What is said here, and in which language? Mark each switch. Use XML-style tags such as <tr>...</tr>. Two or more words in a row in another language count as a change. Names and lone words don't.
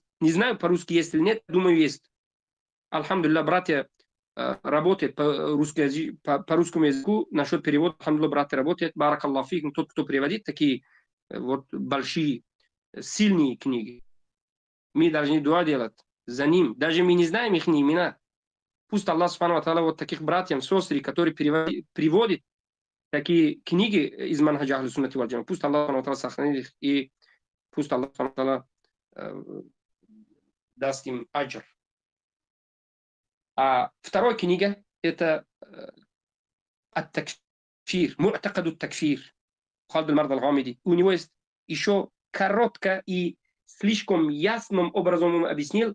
<ru>Не знаю, по-русски есть или нет, думаю, есть. Альхамдулилlah, братья работает по русскому языку, насчет перевода, альхамдулилlah, братья работает,</ru> <ar>بارك الله فيكم,</ar> <ru>тот, кто переводит такие вот большие, сильные книги. Мы должны дуа делать за ним. Даже мы не знаем их имена. Пусть</ru> <ar>الله سبحانه وتعالى</ar> <ru>вот таких братьев, сестры, которые приводят такие книги из манхаджа</ru> <ar>أهل السنة والجماعة.</ar> <ru>Пусть</ru> <ar>الله سبحانه وتعالى</ar> <ru>сохранит их, и пусть</ru> <ar>الله سبحانه وتعالى</ar> <ru>даст им аджр. А вторая книга это</ru> <ar>التكفير معتقد التكفير,</ar> <ru>Халд аль-Мард аль-Гамиди. У него есть еще коротко и слишком ясным образом он объяснил.</ru>